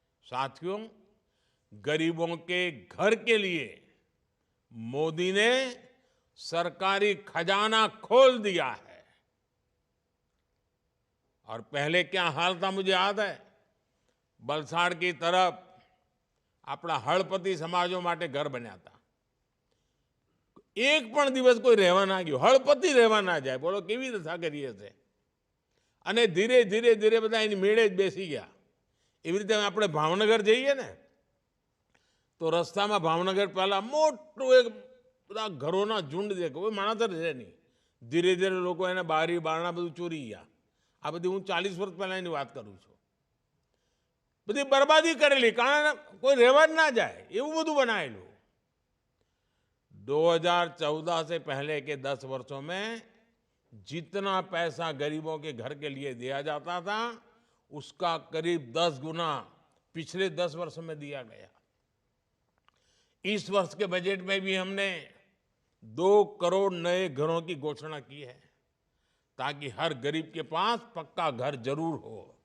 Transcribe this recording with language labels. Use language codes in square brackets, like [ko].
[hi] साथियों, गरीबों के घर के लिए मोदी ने सरकारी खजाना खोल दिया है। और पहले क्या हाल था मुझे याद है, वलसाड़ की तरफ अपना हड़पति समाजों માટે घर बन्या था। [gu] एक पण दिवस कोई રહેવા ના ગયો, હળપતિ રહેવા ના જાય, બોલો કેવી દશા કરીએ છે। અને ધીરે ધીરે ધીરે બધા એની મેળે જ બેસી ગયા। એવી રીતે આપણે ભાવનગર જઈએ ને, તો રસ્તામાં ભાવનગર પહેલા મોટું એક બધા ઘરોના ઝુંડ દેખો, કોઈ માણસ જ રહે નહીં। ધીરે ધીરે લોકો એને બારી બારણા બધું ચોરી ગયા। આ બધી હું 40 વર્ષ પહેલા એની વાત કરું છું। બધી બરબાદી કરેલી, કારણ કોઈ રહેવા જ ના જાય એવું બધું બનાવેલું। [hi] 2014 से पहले के 10 वर्षों में जितना पैसा गरीबों के घर के लिए दिया जाता था, उसका करीब 10 गुना पिछले 10 वर्षों में दिया गया। इस वर्ष के बजट में भी हमने 2 करोड़ नए घरों की घोषणा की है, ताकि हर गरीब के पास पक्का घर जरूर हो।